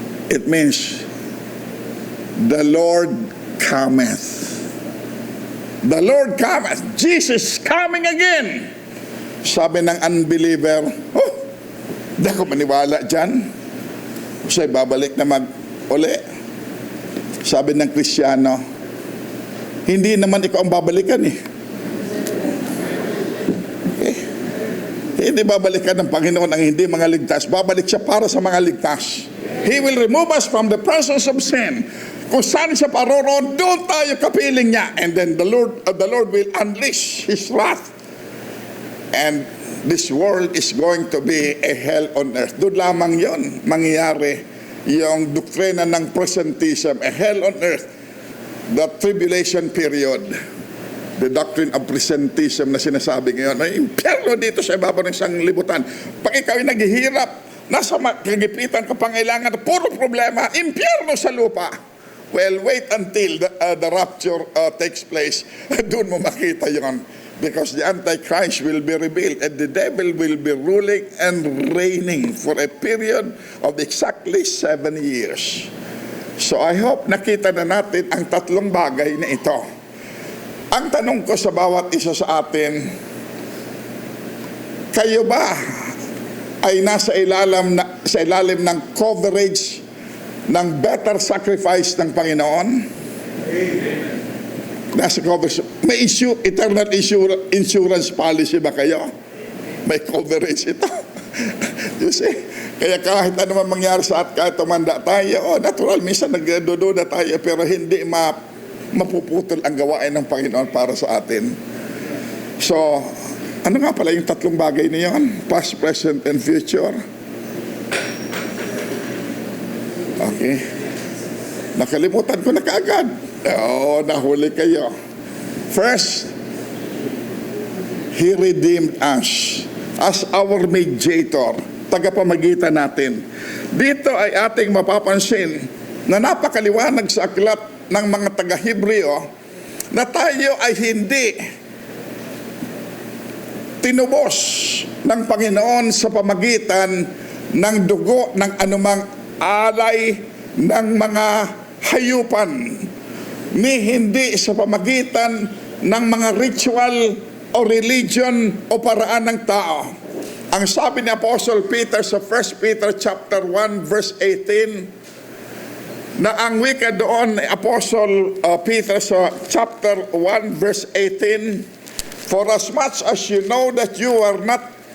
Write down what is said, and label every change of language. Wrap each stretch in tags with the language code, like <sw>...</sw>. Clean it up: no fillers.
<en>It means, the Lord cometh. The Lord cometh. Jesus coming again.</en> <tl>Sabi ng unbeliever, hindi ako maniwala dyan. Siya'y babalik na mag-uli. Sabi ng Kristiyano, hindi naman ikaw ang babalikan eh. Okay? Hindi babalikan ng Panginoon ang hindi mga ligtas. Babalik siya para sa mga ligtas.</tl> <en>He will remove us from the presence of sin.</en> <tl>Kung saan siya paroroon, doon tayo kapiling niya.</tl> <en>And then the Lord will unleash His wrath. And this world is going to be a hell on earth.</en> <tl>Doon lamang yon mangyayari yung doktrina ng presentism,</tl> <en>a hell on earth, the tribulation period, the doctrine of presentism</en> <tl>na sinasabi ngayon, ay impyerno dito sa ibabaw ng sanglibutan. Pag ikaw ay naghihirap, nasa kagipitan ka pangailangan, puro problema, impyerno sa lupa.</tl> <en>Well, wait until the rapture takes place.</en> <tl>Doon mo makita yon.</tl> <en>Because the Antichrist will be revealed and the devil will be ruling and reigning for a period of exactly 7 years. So I hope</en> <tl>nakita na natin ang tatlong bagay na ito. Ang tanong ko sa bawat isa sa atin, kayo ba ay nasa ilalim ng coverage ng better sacrifice ng Panginoon? Nasa coverage. May eternal insurance policy ba kayo? May coverage ito.</tl> <en>You see?</en> <tl>Kaya kahit ano man mangyari sa at kahit tumanda tayo, natural, minsan nagdududa tayo, pero hindi mapuputol ang gawain ng Panginoon para sa atin. So, ano nga pala yung tatlong bagay na yun?</tl> <en>Past, present, and future.</en> <tl>Okay. Nakalimutan ko na kaagad. Nahuli kayo.</tl> <en>First, He redeemed us as our mediator,</en> <tl>tagapamagitan natin. Dito ay ating mapapansin na napakaliwanag sa aklat ng mga taga-Hebreo na tayo ay hindi tinubos ng Panginoon sa pamagitan ng dugo ng anumang alay ng mga hayupan, ni hindi sa pamagitan ng mga ritual o religion o paraan ng tao. Ang sabi ni Apostle Peter sa 1 Peter chapter 1 verse 18, na ang wika doon ni Apostle Peter sa chapter 1 verse 18,</tl> <en>for as much as you know that you are not</en>